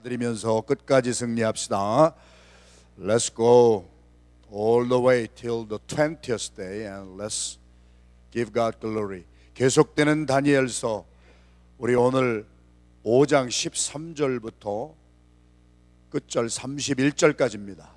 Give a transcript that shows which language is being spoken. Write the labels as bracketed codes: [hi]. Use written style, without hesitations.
[ko] 드리면서 끝까지 승리합시다. [en] Let's go all the way till the 20th day and let's give God glory. [ko] 계속되는 다니엘서 우리 오늘 5장 13절부터 끝절 31절까지입니다.